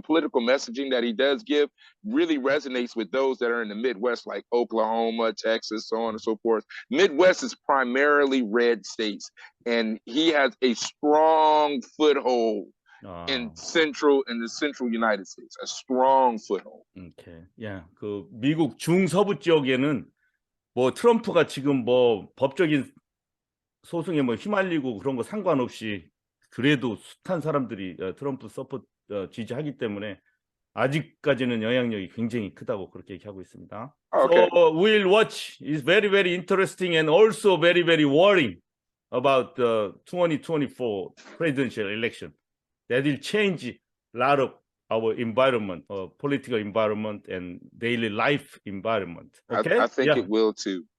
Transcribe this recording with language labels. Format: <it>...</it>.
<en>The political messaging that he does give really resonates with those that are in the Midwest, like Oklahoma, Texas, so on and so forth. Midwest is primarily red states, and he has a strong foothold in the central United States, a strong foothold. Okay, yeah.</en> <ko>그 미국 중서부 지역에는 뭐 트럼프가 지금 뭐 법적인 소송에 뭐 휘말리고 그런 거 상관없이 그래도 숱한 사람들이 트럼프 서포트 지지하기 때문에 아직까지는 영향력이 굉장히 크다고 그렇게 얘기하고 있습니다.</ko> <en>Okay. So we'll watch. It's very, very interesting and also very, very worrying about the 2024 presidential election. That will change a lot of our environment, political environment and daily life environment. Okay? I think it will too.</en>